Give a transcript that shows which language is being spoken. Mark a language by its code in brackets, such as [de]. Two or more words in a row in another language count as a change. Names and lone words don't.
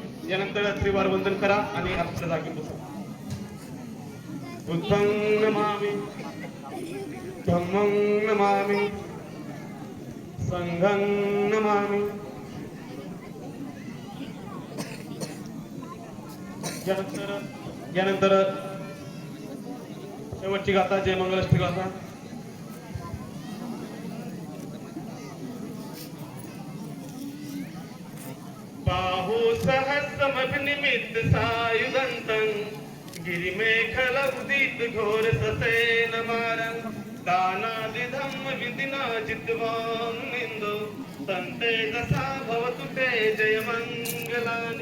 [mr] यानंतर त्रिवार वंदन करा आणि आपल्या जागी बसा. [pi] बुद्धं नमामि, धम्मं नमामि, संघं नमामि. [mr] यानंतर शेवटची गाथा जय मंगलाष्टमी गाथा. [pi] बाहु सहस्रमभिनिमित्त सायुधन्तं गिरिमेखलौदित घोर ससेन मारं दानादिधम्म विधिना जित्वा मुनिन्दो संते दशा भवतु ते जय मंगलानि.